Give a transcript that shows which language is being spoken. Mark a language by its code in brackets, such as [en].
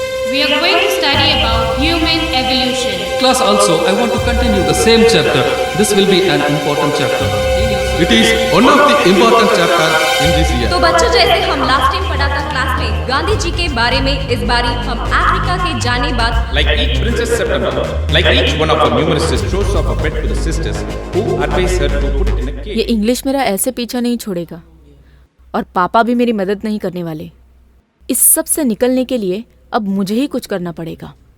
[en] We are going to study about human evolution. Class also, I want to continue the same chapter. This will be an important chapter. It is one of the important chapter in this year. [hi] तो बच्चों, जैसे हम last time पढ़ा था class में गांधी जी के बारे में, इस बारी हम अफ्रीका के जाने बाद [en] Like each Princess September, like each one of our numerous sisters, throws off a bed to the sisters who advise her to put it in a cave. [hi] ये इंग्लिश मेरा ऐसे पीछा नहीं छोड़ेगा और पापा भी मेरी मदद नहीं करने वाले। इस सब से निकलने के लिए अब मुझे ही कुछ करना पड़ेगा।